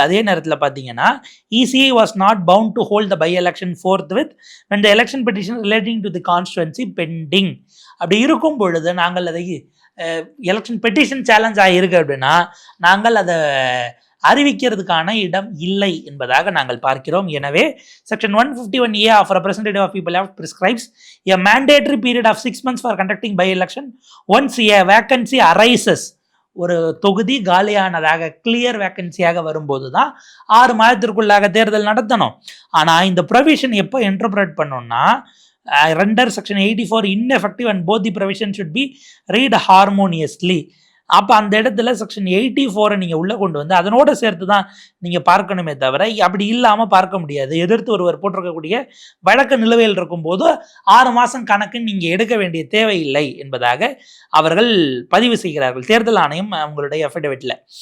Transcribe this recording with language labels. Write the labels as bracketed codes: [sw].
[ta] அதே நேரத்தில் பார்த்தீங்கன்னா [en] ECI was not bound to hold the by election forthwith when the election petition relating to the constituency pending. [ta] அப்படி இருக்கும் பொழுது நாங்கள் அதை எலெக்ஷன் பெட்டிஷன் சேலஞ்ச் ஆகியிருக்கு அப்படின்னா நாங்கள் அதை அறிவிக்கிறதுக்கான இடம் இல்லை என்பதாக நாங்கள் பார்க்கிறோம். எனவே [en] Section 151A of representative of people act prescribes a mandatory period of 6 months for conducting by election once a vacancy arises. [ta] ஒரு தொகுதி காலியானதாக கிளியர் வேக்கன்சியாக வரும்போது தான் 6 மாதத்திற்குள்ளாக தேர்தல் நடத்தணும். ஆனால் இந்த ப்ரொவிஷன் எப்போ இன்டர்பிரேட் பண்ணோம்னா [en] render section 84 ineffective and both the provision should be read harmoniously. [ta] அப்ப அந்த இடத்துல செக்ஷன் 84 நீங்க உள்ள கொண்டு வந்து அதனோட சேர்த்து தான் நீங்க பார்க்கணுமே தவிர அப்படி இல்லாம பார்க்க முடியாது. எதிர்த்து ஒருவர் போட்டிருக்கக்கூடிய வழக்கு நிலுவையில் இருக்கும் போது 6 மாசம் கணக்கு நீங்க எடுக்க வேண்டிய தேவையில்லை என்பதாக அவர்கள் பதிவு செய்கிறார்கள் தேர்தல் ஆணையம் அவங்களுடைய அஃபிடவிட்ல.